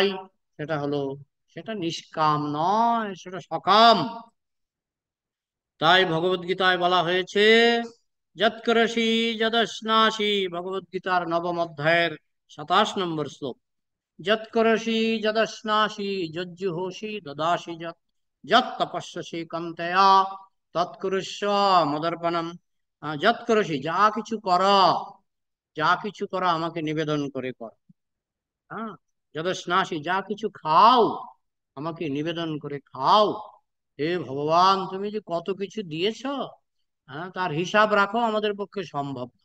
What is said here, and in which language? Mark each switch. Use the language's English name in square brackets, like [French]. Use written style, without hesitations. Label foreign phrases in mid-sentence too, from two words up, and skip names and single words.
[Bangla] সেটা হলো, সেটা নিষ্কাম নয়, সেটা সকাম। তাই ভগবত গীতায় বলা হয়েছে [Sanskrit] যৎকরসি যদশ্নাসি, [Bangla] ভগবত গীতার নবম অধ্যায়ের 27 নম্বর শ্লোক। [Sanskrit] যৎকরসি যদশ্নাসি যজ্জুহোষি দদাসি যৎ, যৎ তপস্যসি কান্তেয়া তৎকুরুষ্ব মদর্পণম। [Bangla] যৎকরসি, যা কিছু কর, যা কিছু করো আমাকে নিবেদন করে কর। হ্যাঁ, যদশ্নাসি, যা কিছু খাও আমাকে নিবেদন করে খাও। হে ভগবান, তুমি যে কত কিছু দিয়েছ, হ্যাঁ, তার হিসাব রাখো আমাদের পক্ষে সম্ভব না।